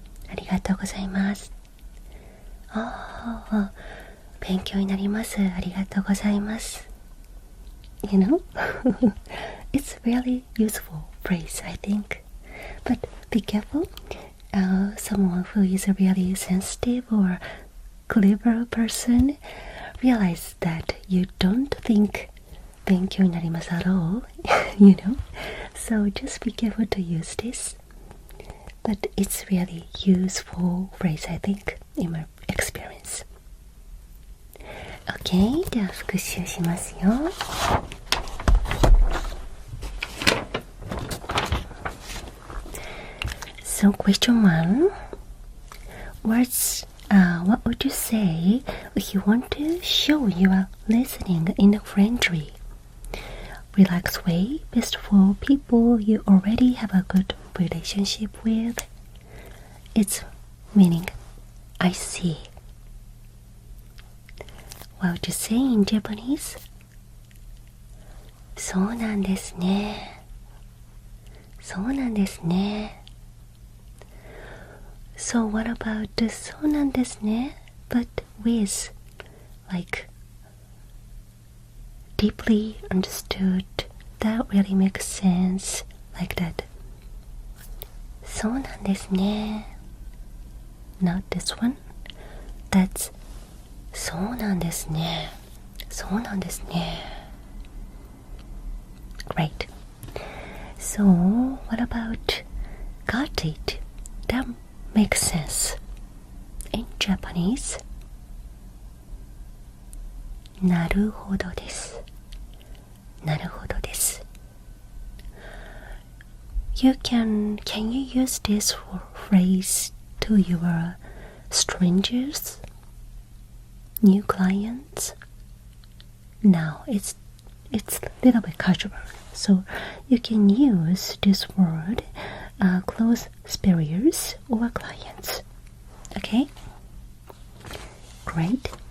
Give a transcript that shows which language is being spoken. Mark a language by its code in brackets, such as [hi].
[ja] ありがとうございます。勉強になります。ありがとうございます。 [en] You know? It's really useful phrase, I think. But be careful. Someone who is a really sensitive or clever person realize that you don't think [ja] 勉強になります [en] at all, you know? So just be careful to use this. But it's really useful phrase, I think, in my experience. [ja] Okay, では復習しますよ。 [en] So question 1. What would you say if you want to show you are listening in a friendly, relaxed way, best for people you already have a good relationship with? It's meaning, I see. What would you say in Japanese? [ja] そうなんですね。そうなんですね。 [en] So what about [ja] そうなんですね [en] but with like deeply understood, that really makes sense, like that. [ja] そうなんですね [en] Not this one. That's [ja] そうなんですねそうなんですね [en] Great. So what about got it? That makes sense. In Japanese, [ja] なるほどです。なるほどです。 [en] Can you use this phrase to your strangers, new clients? Now it's a little bit casual, so you can use this word close superiors or clients. Okay? Great.